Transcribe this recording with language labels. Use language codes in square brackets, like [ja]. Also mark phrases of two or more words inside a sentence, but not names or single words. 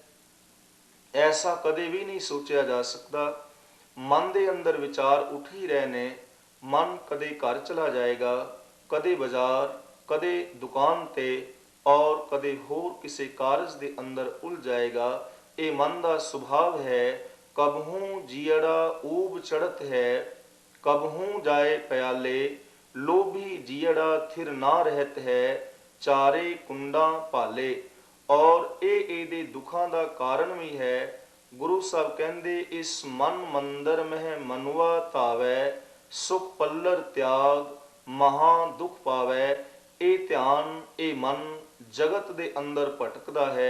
[pa] ਐਸਾ ਕਦੇ ਵੀ ਨਹੀਂ ਸੋਚਿਆ ਜਾ ਸਕਦਾ। ਮਨ ਦੇ ਅੰਦਰ ਵਿਚਾਰ ਉੱਠ ਹੀ ਰਹੇ ਨੇ। ਮਨ ਕਦੇ ਘਰ ਚਲਾ ਜਾਏਗਾ, ਕਦੇ ਬਾਜ਼ਾਰ, ਕਦੇ ਦੁਕਾਨ ਤੇ, ਔਰ ਕਦੇ ਹੋਰ ਕਿਸੇ ਕਾਰਜ ਦੇ ਅੰਦਰ ਉਲਝ ਜਾਏਗਾ। ਇਹ ਮਨ ਦਾ ਸੁਭਾਵ ਹੈ। [hi] कबहू जियड़ा ऊब चढ़त है, कबहू जाए प्याले, लोभी जियड़ा थिर ना रहत है, चारे कुंडा भाले। [pa] और ਇਹ ਇਹਦੇ ਦੁੱਖਾਂ ਦਾ ਕਾਰਨ ਵੀ ਹੈ। ਗੁਰੂ ਸਾਹਿਬ ਕਹਿੰਦੇ ਇਸ ਮਨ ਮੰਦਰ ਮਹਿ ਮਨੁਆ ਧਾਵੈ, ਸੁਖ ਪੱਲਰ ਤਿਆਗ ਮਹਾ ਦੁਖ ਪਾਵੈ। ਇਹ ਧਿਆਨ, ਇਹ ਮਨ ਜਗਤ ਦੇ ਅੰਦਰ ਭਟਕਦਾ ਹੈ।